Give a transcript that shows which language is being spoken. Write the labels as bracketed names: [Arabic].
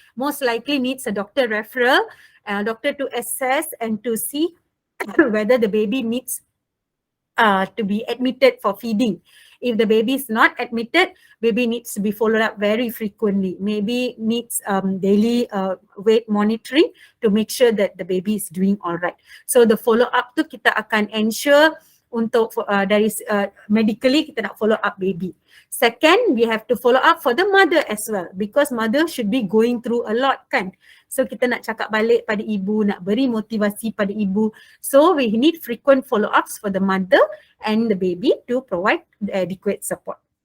[English] Most likely needs a doctor referral, doctor to assess and to see whether the baby needs to be admitted for feeding. If the baby is not admitted, baby needs to be followed up very frequently. Maybe needs daily weight monitoring to make sure that the baby is doing all right. So the follow up [Malay] tu kita akan ensure untuk dari medically kita nak follow up baby. [English] Second, we have to follow up for the mother as well because mother should be going through a lot kan. [Malay] So kita nak cakap balik pada ibu, nak beri motivasi pada ibu. [English] So we need frequent follow ups for the mother and the baby to provide the adequate support.